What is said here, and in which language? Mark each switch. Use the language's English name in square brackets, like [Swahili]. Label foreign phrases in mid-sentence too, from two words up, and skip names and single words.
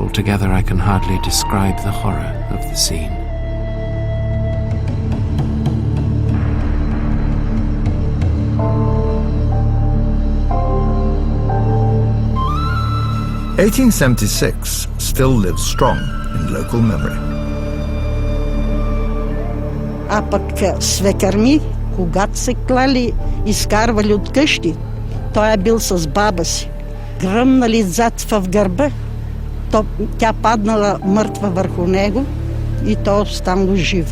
[English] Altogether, I can hardly describe the horror of the scene. (1876) still lives strong in local memory. [Bulgarian] А пък свекър ми, когато се клали, изкарвали от къщи, той е бил с баба си. Гръмнали зад в гърба, тя паднала мъртва върху него и той останал жив.